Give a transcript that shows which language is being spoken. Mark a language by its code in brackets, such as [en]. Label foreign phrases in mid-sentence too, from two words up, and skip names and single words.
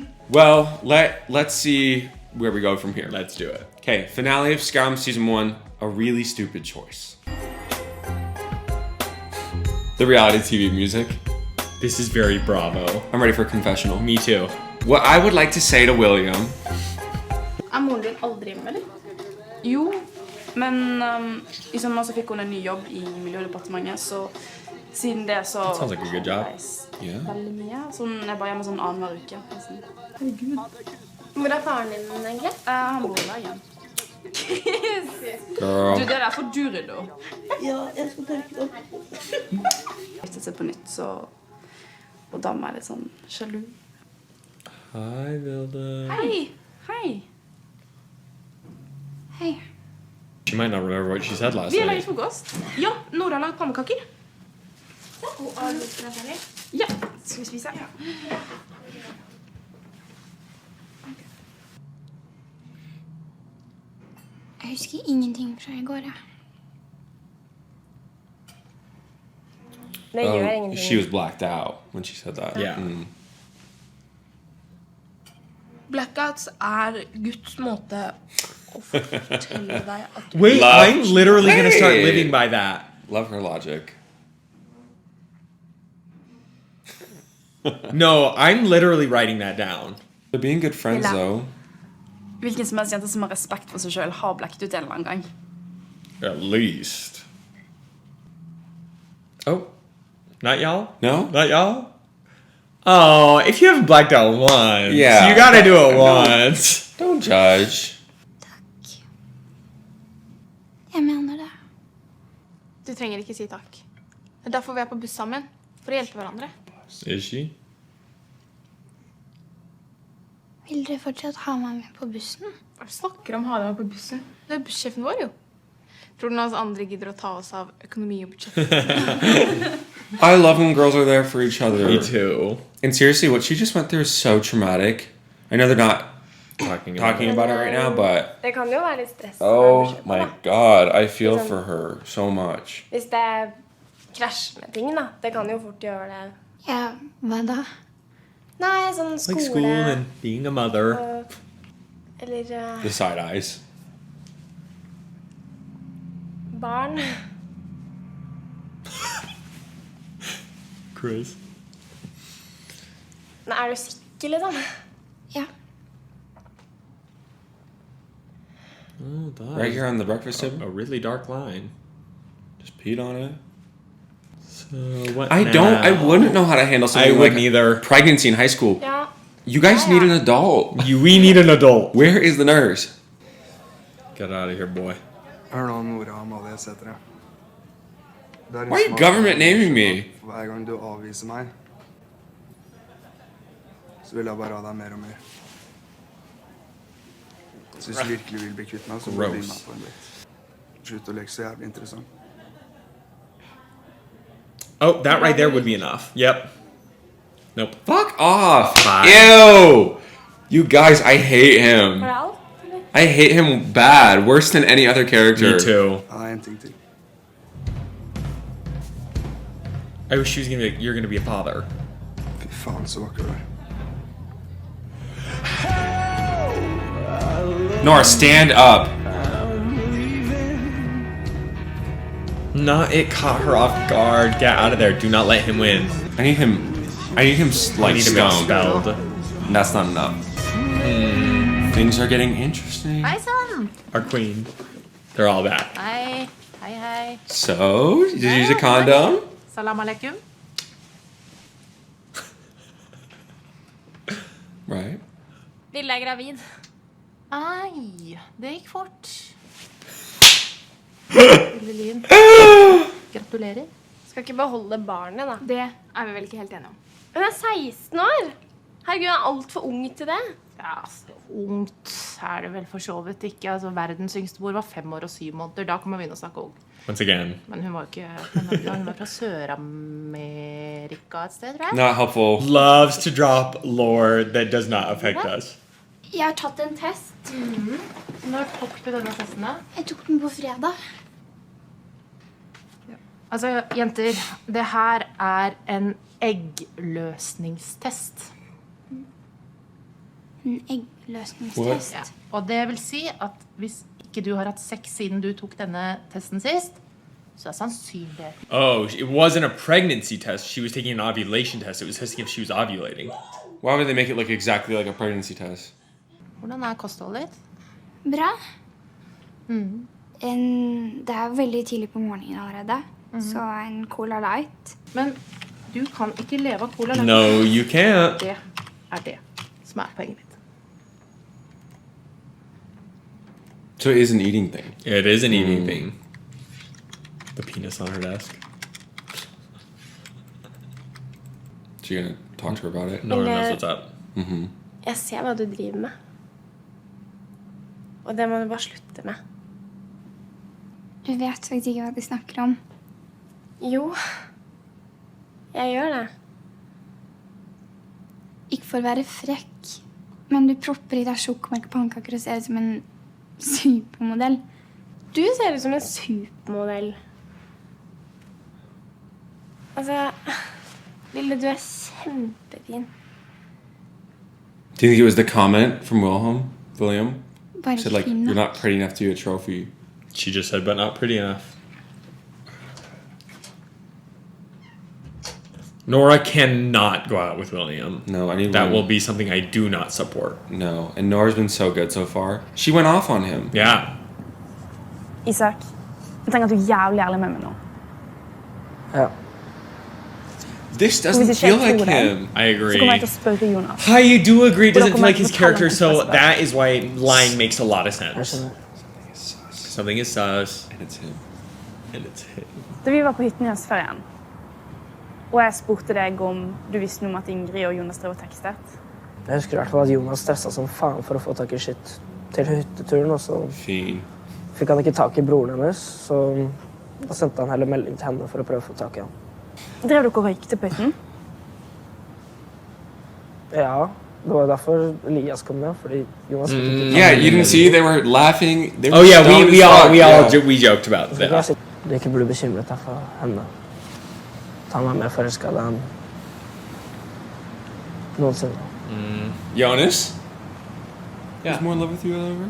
[en] Well, let's see where we go from here. Let's do it. Okay, finale of SKAM season 1. A really stupid choice. The reality TV music. This is very Bravo. I'm ready for a confessional. Me too. What I would like to say to William. [no] Moren din aldri hjemme, eller? Jo, men i sommer så fikk hun en ny jobb i Miljødepartementet, så siden det så... [en] That sounds like a good job. Yeah. [no] Veldig mye, så hun er bare hjemme sånn annenhver uke. Herregud. Hvor er faren din, egentlig? Han bor der igjen. [en] Girl. [no] Du, det der for du rydder. Ja, jeg skal tørke det opp. Giftet seg på nytt, så... Og da er jeg litt sånn sjalu. Hei, Vilde. Hei! Hei! Hei. [en] She might not remember what she said last [no] Vi har [en] night. [no] laget frokost. Ja, Nora har laget pannekaker. Og alle skal ferdig. Ja, skal vi spise? Jeg husker ingenting fra I går, ja. Det gjør ingenting. [en] She was blacked out when she said that. Yeah. [no] Blackouts Guds måte å fortelle deg at du... [en] Wait, I'm literally gonna start Hey. living by that. Love her logic. No, I'm literally writing that down. They're being good friends though. [no] Hvilken som helst jente som har respekt for seg selv har blekket ut en eller annen gang. [en] At least. Oh, not y'all? No? Not y'all? Oh, if you haven't blacked out once, Yeah. you gotta do it No. once. Don't judge. [no] Jeg mener det. Du trenger ikke si takk. Det er derfor vi på buss sammen. For å hjelpe hverandre. [en] Is she? [no] Vil dere fortsatt ha meg med på bussen? Hva snakker om å ha deg med på bussen? Du er bussjefen vår, jo. Tror du noen andre gidder å ta oss av økonomi og budsjett? [en] I love when girls are there for each other. Me too. And seriously, what she just went through is so traumatic. I know they're not Talking talking about it right now, but [no] Det kan jo være litt stress. [en] oh my god, I feel for her so much. [no] Hvis det krasjer med ting, da. Det kan jo fort gjøre det. Ja, hva da? Nei, sånn skole. [en] Like school and being a mother. [no] Eller [en] The side eyes. [no] barn. Chris. Nei, du sikker, liksom? Ja. [en] Oh, that Right is here on the breakfast table. a really dark line. Just peed on it. So what I wouldn't know how to handle something I like wouldn't either. pregnancy in high school. [no] Ja. [en] You guys Yeah. need an adult. We need an adult. Where is the nurse? Get out of here, boy. [no] Hør nå, Nora Amalie Sætre. Det er en [en] Why are you [no] smak [en] government naming me? [no] for hver gang du avviser meg, så vil jeg bare ha deg mer og mer. Så hvis du virkelig vil bli kvitt meg, så må du bli [en] Gross. [no] med på en date. Slutt å leke så jævlig interessant. [en] Oh, that right there would be enough. Yep. Nope. Fuck off. Fine. Ew. You guys, I hate him. [no] Var det alt? Eller? [en] I hate him bad. Worse than any other character. Me too. [no] Ja, en ting til. [en] I wish she was gonna be like, you're gonna be a father. [no] Fy faen, så vakker du er. [en] Nora, stand up. Not it caught her off guard. Get out of there. Do not let him win. I need him like I need him stoned. expelled. That's not enough. Things are getting interesting. [no] Hei sann! [en] Our queen. They're all back. [no] Hei. Hei, hei. [en] So, did you use a condom? [ar] سلام عليكم. [en] Right. [no] Lille er gravid. Ai, det gikk fort. Lille Lyn. Gratulerer. Skal ikke beholde barnet, da. Det er vi vel ikke helt enige om. Hun er 16 år! Herregud, hun er alt for ung til det. Ja, så ungt. er det vel for så vidt ikke. Altså, verdens yngste mor var 5 år og 7 måneder. Da kan man begynne å snakke ung. [en] Once again. [no] Men hun var jo ikke fra Norge, hun var fra Sør-Amerika et sted, tror jeg. [en] Not helpful. Loves to drop lore that does not affect us. [no] Jeg har tatt en test. Når tok du denne testen da? Jeg tok den på fredag. Altså, jenter, det her er en eggløsningstest. En eggløsningstest. Ja. Og det vil si at hvis ikke du har hatt sex siden du tok denne testen sist, så er sannsynligheten. [en] Oh, it wasn't a pregnancy test. She was taking an ovulation test. It was testing if she was ovulating. Why would they make it look exactly like a pregnancy test? [no] Hvordan er kostholdet ditt? Bra. Det er veldig tidlig på morgenen allerede. Så en Cola Light. Men du kan ikke leve av cola. [en] No, you can't. [no] Det er det som er poenget mitt. [en] So it is an eating thing. It is an eating thing. The penis on her desk. So you're gonna talk to her about it? No one knows what's up. [no] Jeg ser hva du driver med. Og det må du bare slutte med. Du vet faktisk ikke hva de snakker om. Jo, jeg gjør det. Ikke for å være frekk, men du propper i deg sjokomelk og pannekaker og ser ut som en supermodell. Du ser ut som en supermodell. Altså, Lille, du er kjempefin. [en] Do you think it was the comment from William? [no] Bare [en] Said like, [no] fin [en] you're [no] nok. [en] not pretty enough to be a trophy. She just said, but not pretty enough. Nora cannot go out with William. No, I need That one. will be something I do not support. No, and Nora's been so good so far. She went off on him. Yeah. [no] Isak, jeg trenger at du er jævlig ærlig med meg nå. Ja. [en] This [no] Hvis [en] doesn't [no] ikke [en] feel [no] jeg [en] like [no] tror deg, [en] I him. [no] så kommer jeg [en] agree. [no] til å spørre Jonas. [en] I do agree. It doesn't feel like his [no] Hvordan [en] character, [no] kommer [en] so [no] jeg til å [en] that is why lying makes a lot of [no] Jeg [en] sense. [no] skjønner. [en] Something is sus. And it's him. And it's him. [no] Da vi var på hytten i høstferien, og jeg spurte deg om du visste noe om at Ingrid og Jonas drev og tekstet. Jeg husker i hvert fall at Jonas stresset som faen for å få tak i shit til hytteturen, og så [en] Fiend. [no] fikk han ikke tak i broren hennes, så da sendte han heller melding til henne for å prøve å få tak i han. Drev dere og røykte på hytten? Ja, det var derfor Elias kom med, fordi Jonas fikk ikke tak i [en] Yeah, you didn't see they were laughing. They were Oh yeah, stoned we as all fuck, we all yeah. we joked about [no] Så jeg [en] that. [no] sier, du ikke burde bekymret deg for henne. Han var mer forelsket enn noensinne. Jonas? [en] Yeah. He's more in love with you than ever?